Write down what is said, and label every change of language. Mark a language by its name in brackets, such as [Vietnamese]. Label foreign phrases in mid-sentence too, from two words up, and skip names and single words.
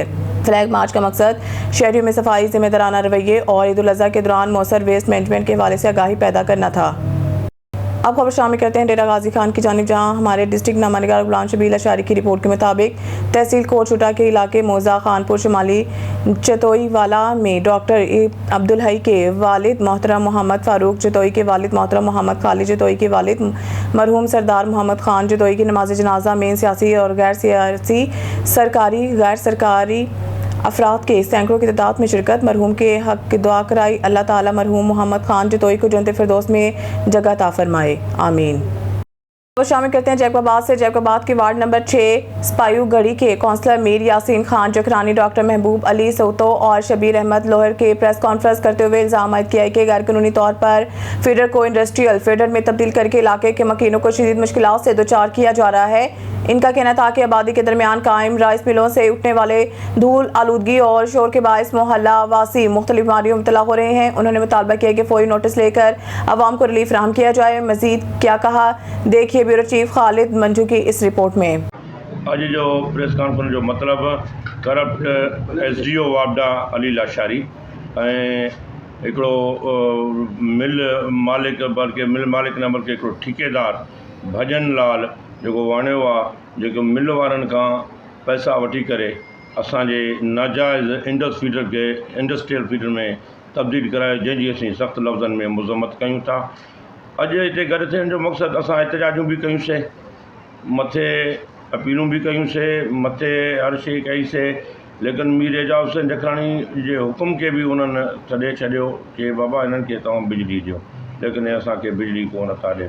[English] flag march [Urdu] کا مقصد شہریوں میں صفائی، ذمہ دارانہ رویے اور عید الاضحیٰ کے دوران موثر [English] waste management [Urdu] کے حوالے سے آگاہی پیدا کرنا تھا. اب خبر شامل کرتے ہیں ڈیرہ غازی خان کی جانب، جہاں ہمارے ڈسٹرکٹ نامہ نگار غلام شبیل اشاری کی رپورٹ کے مطابق تحصیل کوٹ شوٹا کے علاقے موضع خانپور شمالی چتوئی والا میں ڈاکٹر عبدالحئی کے والد محترم محمد فاروق جتوئی کے والد محترم محمد خالد جتوئی کے والد مرحوم سردار محمد خان جتوئی کی نماز جنازہ میں سیاسی اور غیر سیاسی، سرکاری، غیر سرکاری افراد کے سیکڑوں کی تعداد میں شرکت. مرحوم کے حق کی دعا کرائی۔ اللہ تعالیٰ مرحوم محمد خان جتوئی کو جنت فردوس میں جگہ عطا فرمائے، آمین. تو شامل کرتے ہیں جیکب آباد سے۔ جیکب آباد کے [English] ward number [Urdu] 6 سپایو گڑھی کے کونسلر میر یاسین خان جکھرانی ڈاکٹر محبوب علی سوتو اور شبیر احمد لوہر کے [English] press conference [Urdu] کرتے ہوئے الزام عائد کیا ہے کہ غیر قانونی طور پر فیڈر کو [English] industrial feeder [Urdu] میں تبدیل کرکے علاقے کے مکینوں کو شدید مشکلات سے دوچار کیا جا رہا ہے. انکا کہنا تھا کہ آبادی کے درمیان قائم [English] rice mills [Urdu] سے اٹھنے والے دھول، آلودگی اور شور کے باعث محلہ واسی مختلف بیماریوں میں مبتلا ہو رہے ہیں. انہوں نے مطالبہ کیا کہ فوری نوٹس لے کر عوام کو ریلیف فراہم کیا جائے. مزید کیا کہا، دیکھیے [English] bureau chief [Urdu] خالد منجو کی اس رپورٹ میں. [Sindhi] आज जो [English] press conference [Sindhi] जो मतलब [English] corrupt SDO [Sindhi] वापडा अली लाशारी हिकिड़ो मिल मालिक बल्कि मिल मालिक न बल्कि हिकिड़ो ठेकेदार भजन लाल जेको वणियो आहे, जेको मिल वारनि खां पैसा वठी करे असांजे नाजाइज़ फीडर खे [English] industrial feeder [Sindhi] में तब्दील कराए, जंहिंजी असीं सख़्तु लफ़्ज़नि में मज़म्मत कयूं था। अॼु हिते गॾु थियण जो मक़सदु असां एहतजाजूं बि कयूंसीं, मथे अपीलूं बि कयूंसीं, मथे हर शइ कईसीं, लेकिन मीर एजाज़ हुसैन जखरानी जे हुकुम खे बि उन्हनि छॾे छॾियो कि बाबा हिननि खे तव्हां बिजली ॾियो, लेकिन हे असांखे बिजली कोन था ॾियनि।